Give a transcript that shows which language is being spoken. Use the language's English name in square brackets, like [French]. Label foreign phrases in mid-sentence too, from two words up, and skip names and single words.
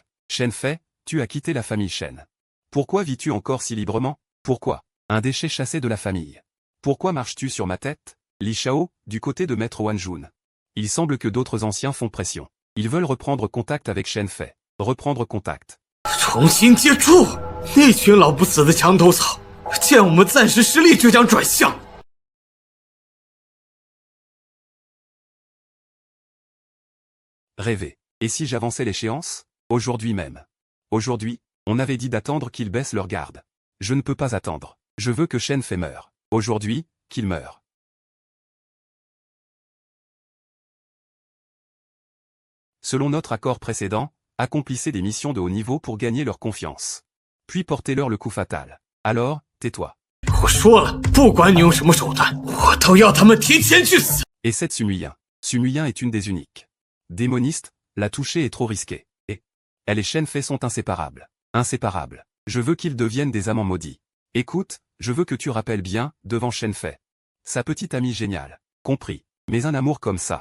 [French] Shen Fei, tu as quitté la famille Shen. Pourquoi vis-tu encore si librement? Pourquoi? Un déchet chassé de la famille. Pourquoi marches-tu sur ma tête? Li Shao, du côté de Maître Wanjun. Il semble que d'autres anciens font pression. Ils veulent reprendre contact avec Shen Fei. Reprendre contact. [Chinese] 重新接触，那群老不死的墙头草，见我们暂时失利就想转向。 [French] Rêver. Et si j'avançais l'échéance? Aujourd'hui même. Aujourd'hui, on avait dit d'attendre qu'ils baissent leur garde. Je ne peux pas attendre. Je veux que Shen Fei meure. Aujourd'hui, qu'il meure. Selon notre accord précédent, accomplissez des missions de haut niveau pour gagner leur confiance. Puis portez-leur le coup fatal. Alors, tais-toi. [Chinese] 我说了，不管你用什么手段，我都要他们提前去死。 [French] Et cette Sumuyin. Sumuyin est une des uniques. Démoniste, la toucher est trop risqué. Et elle et Shen Fei sont inséparables. Inséparables. Je veux qu'ils deviennent des amants maudits. Écoute, je veux que tu rappelles bien, devant Shen Fei. Sa petite amie géniale. Compris. Mais un amour comme ça.